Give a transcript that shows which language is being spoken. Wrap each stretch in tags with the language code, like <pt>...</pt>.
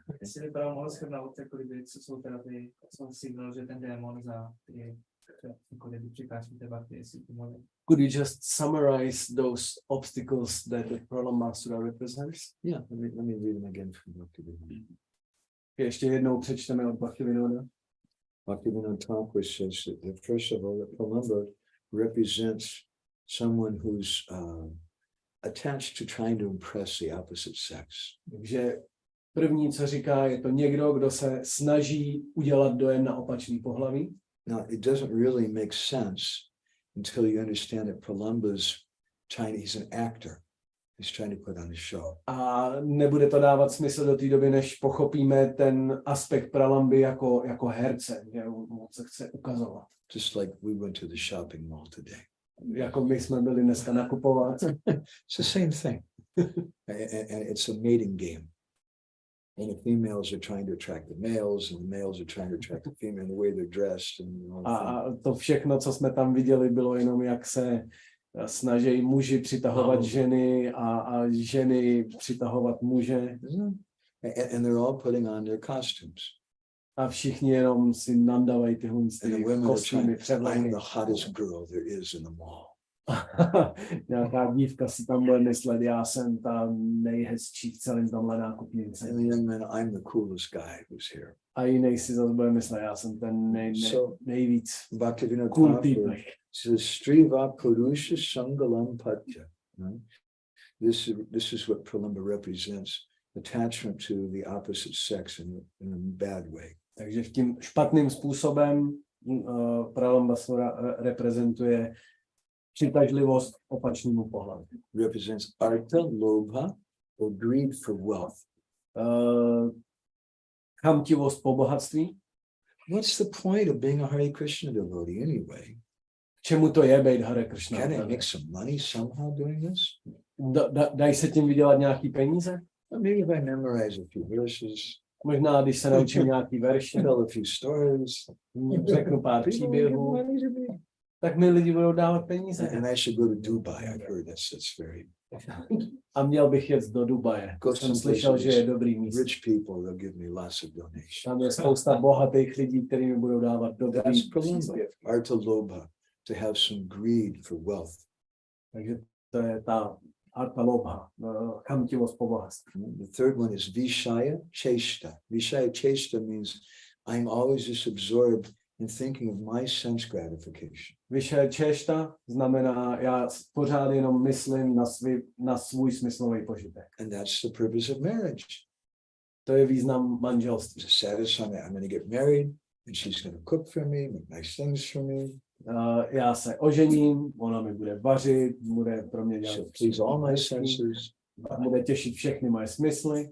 <cs>Jestli právě mohl shrnout, co jsou teda ty, jsem si říkal, že ten démon za ty překážky té bhakti, jestli to mohli.</cs> <en>Could you just summarize those obstacles that the Pralambasura represents? Yeah, let me read them again from Bhaktivinode.</en> <cs>Ještě jednou přečteme od Bhaktivinoda.</cs> <en>Bhaktivinode Thakur says that first of all, that Pralamba represents someone who's attached to trying to impress the opposite sex.</en> <cs>Takže první, co říká, je to někdo, kdo se snaží udělat dojem na opačný pohlaví.</cs> <en>Now, it doesn't really make sense until you understand that Pralamba's he's an actor. He's trying to put on a show.</en> <cs>A nebude to dávat smysl do té doby, než pochopíme ten aspekt Pralamby jako herce, že on se chce ukazovat.</cs> <en>Just like we went to the shopping mall today.</en> <cs>Jako my jsme byli dneska nakupovat.</cs> <en>It's the same thing. And it's a mating game. And the females are trying to attract the males, and the males are trying to attract the female, and the way they're dressed. And</en> <cs>a to všechno, co jsme tam viděli, bylo jenom, jak se snaží muži přitahovat ženy a ženy přitahovat muže.</cs> <en>And they're all putting on their costumes.</en> <cs>A všichni jenom si nandávají tyhle kostýmy, převleny.</cs> <en>I'm the hottest girl there is in the mall.</en> <cs>Nějaká dívka si tam bude myslet, já jsem ta nejhezčí v celém tomhle nákupnici.</cs> <en>And the young man, I'm the coolest guy who's here.</en> <cs>A jiný si zase bude myslet, já jsem ten nejvíc</cs> <en>Bhaktivinode</en> <cs>cool</cs> <en>Thakur</en> <cs>týpek.</cs> <en>says, Striva Purusha Sangalam Patya. This is what Pralamba represents, attachment to the opposite sex in a bad way.</en> <cs>Takže tím špatným způsobem Pralambasura reprezentuje přitažlivost opačnému pohlaví.</cs> <en>Represents artha, lobha, or greed for wealth.</en> <cs>Chamtivost po bohatství.</cs> <en>What's the point of being a Hare Krishna devotee anyway?</en> <cs>Čemu to je být Hare Krishna?</cs> <en>Can I make some money somehow doing this?</en> <cs>Dají se tím vydělat nějaký peníze?</cs> <en>Maybe if I memorize a few verses.</en> <cs>Možná, když se naučím nějaký verši,</cs> <en>Tell a few stories.</en> <cs>Řeknu pár příběhů, tak mi lidi budou dávat peníze.</cs> <en>And I should go to Dubai. I've heard that's very.</en> <cs>A měl bych jet do Dubaje. Jsem slyšel, že je dobrý místo.</cs> <en>Rich people, they'll give me lots of donations.</en> <cs>Tam je spousta bohatých lidí, kteří mi budou dávat dobrý příspěvky.</cs> <en>Artha lobha, to have some greed for wealth.</en> <cs>Takže to je ta artha lobha, chamtivost po bohatství.</cs> <en>The third one is vishaya cheshta. Vishaya cheshta means I'm always just absorbed in thinking of my sense gratification.</en> <cs>Vyšší češta znamená, já pořád jenom myslím na svůj smyslový požitek.</cs> <en>And that's the purpose of marriage.</en> <cs>To je význam manželství.</cs> <en>To satisfy me, I'm going to get married, and she's going to cook for me, make nice things for me.</en> <cs>Já se ožením, ona mi bude vařit, bude pro mě dělat</cs> <en>please all my senses.</en> <cs>Bude těšit všechny moje smysly.</cs>